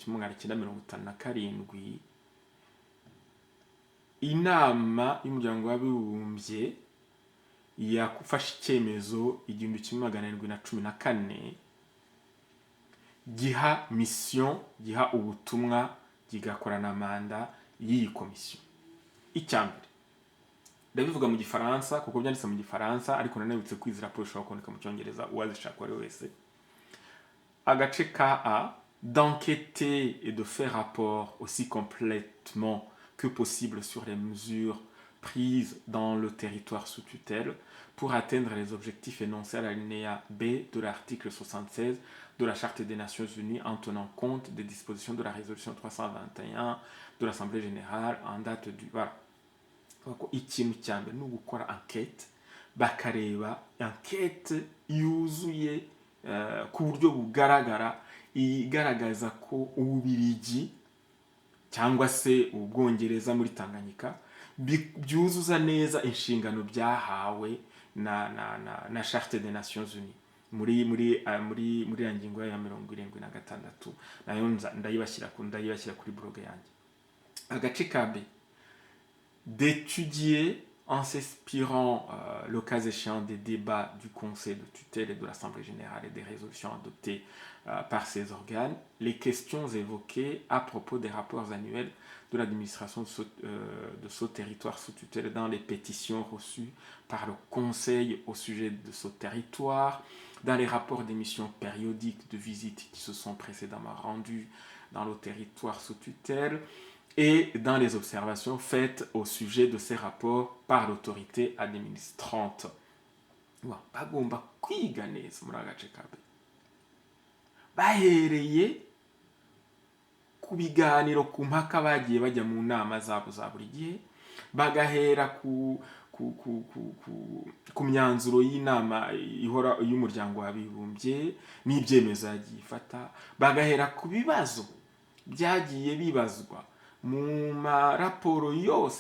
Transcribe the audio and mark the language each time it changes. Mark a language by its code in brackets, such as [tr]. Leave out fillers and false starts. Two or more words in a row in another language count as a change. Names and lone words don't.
[rw] 1957, inama y'umuryango w'abibumbye yafashe icyemezo 1714 giha mission, giha ubutumwa, gigakorana manda y'iyi komisiyo. Icyambere ndabivuga mu gifaransa kuko byanditse mu gifaransa, ariko nanabitse kwizi raporo ishobora kuboneka mu cyongereza uwazishaka ari wese. Agace ka A, [fr] d'enquêter et de faire rapport aussi complètement que possible sur les mesures prises dans le territoire sous tutelle pour atteindre les objectifs énoncés à l'alinéa B de l'article 76 de la Charte des Nations Unies en tenant compte des dispositions de la résolution 321 de l'Assemblée générale en date du... Voilà. [rw] Ikintu cya mbere ni ugukora enquête, bakareba enquête yuzuye ku buryo bugaragara, igaragaza ko Ububiligi cyangwa se Ubwongereza muri Tanganyika byuzuza neza inshingano byahawe na Charte des Nations Unies muri ya ngingo ya 76, nayo ndayibashyira kuri blog yanjye. Agace ka B, [fr] d'étudier en s'inspirant le cas échéant des débats du Conseil de tutelle et de l'Assemblée générale et des résolutions adoptées par ces organes, les questions évoquées à propos des rapports annuels de l'administration de ce territoire sous tutelle dans les pétitions reçues par le Conseil au sujet de ce territoire, dans les rapports d'émission périodiques de visites qui se sont précédemment rendus dans le territoire sous tutelle, et dans les observations faites au sujet de ces rapports par l'autorité administrante. [rw] Bagomba kwiga neza muri agace ka B, bahereye ku biganiro, ku mpaka bagiye bajya mu nama zabo za buri gihe, bagahera ku myanzuro y'inama ihora y'umuryango w'abibumbye n'ibyemezo yagiye ifata, bagahera ku bibazo byagiye bibazwa mu maraporo yose